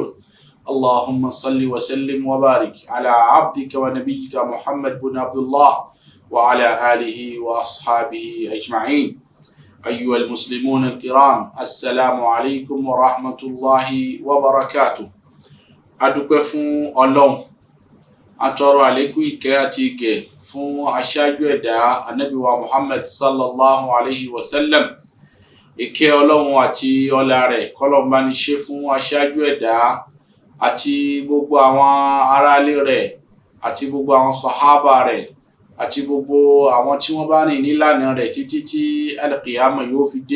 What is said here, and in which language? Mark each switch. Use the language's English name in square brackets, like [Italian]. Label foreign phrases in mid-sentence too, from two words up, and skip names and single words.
[Arabic] اللهم صل وسلم وبارك على عبدك ونبيك محمد بن عبد الله وعلى آله وأصحابه أجمعين. أيها المسلمون الكرام، السلام عليكم ورحمة الله وبركاته. [Yoruba] adúpẹ́ fún Ọlọ́run, atọrọ àlékún ìkẹ́ àti ìgẹ̀ fún aṣáájú ẹ̀dá Ànábì wa Muhammad [Arabic] صلى الله عليه وسلم. [Yoruba] Ìkẹ́ Ọlọ́run àti ọlá rẹ̀ kọ́lọ́run bá ní ṣe fún aṣáájú ẹ̀dá àti gbogbo àwọn aráalé rẹ̀ àti gbogbo àwọn sàhábà rẹ̀ àti gbogbo àwọn tí wọ́n bá rìn nílànà rẹ̀ títí tí al-qiyamah yóò fi dé.